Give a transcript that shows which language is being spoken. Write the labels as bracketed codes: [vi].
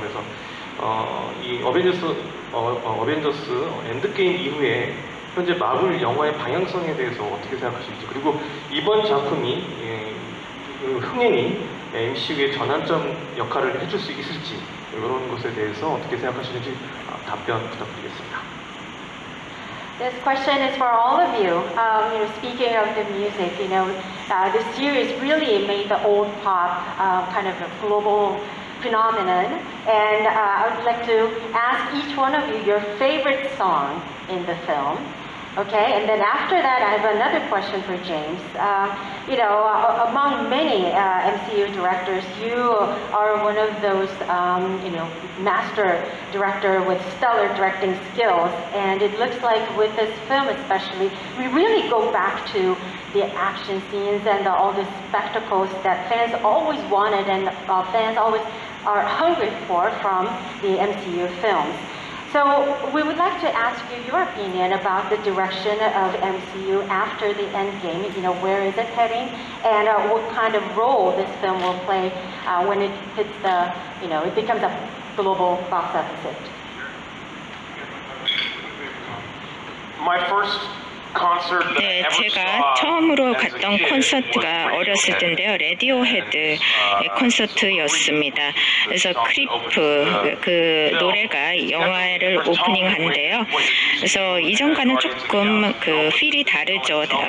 [ko] 그래서 이 어벤져스 엔드게임 이후에 현재 마블 영화의 방향성에 대해서 어떻게 생각하실지, 그리고 이번 작품이 흥행이 MCU의 전환점 역할을 해줄 수 있을지, 이런 것에 대해서 어떻게 생각하시는지 답변 부탁드리겠습니다. [en] This question is for all of you. Speaking of the music, the series really made the old pop kind of a global phenomenon, and I would like to ask each one of you your favorite song in the film. Okay, and then after that, I have another question for James. Among many MCU directors, you are one of those, master director with stellar directing skills. And it looks like with this film especially, we really go back to the action scenes and all the spectacles that fans always wanted and fans always are hungry for from the MCU films. So we would like to ask you your opinion about the direction of MCU after the Endgame. Where is it heading, and what kind of role this film will play when it hits it becomes a global box office hit. My first [ko] 네, 제가 처음으로 갔던 콘서트가 어렸을 때인데요. 레디오헤드의 콘서트였습니다. 그래서 크리프 그 노래가 영화를 오프닝한데요. 그래서 이전과는 조금 그 필이 다르죠.